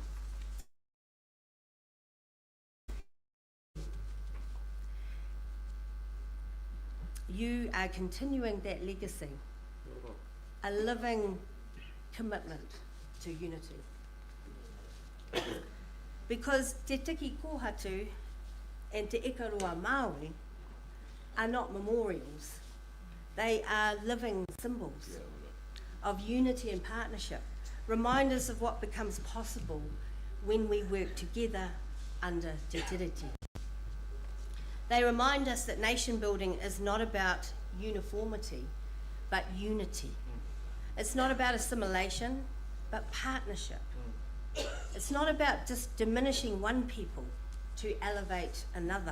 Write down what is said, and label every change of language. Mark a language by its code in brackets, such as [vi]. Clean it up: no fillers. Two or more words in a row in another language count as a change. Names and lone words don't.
[en] You are continuing that legacy, a living commitment to unity. Because te tiki kōhatu and te Ikaroa Māui are not memorials, they are living symbols of unity and partnership, reminders of what becomes possible when we work together under [mi] te tiriti. [en] They remind us that nation building is not about uniformity, but unity. It's not about assimilation, but partnership. It's not about just diminishing one people to elevate another.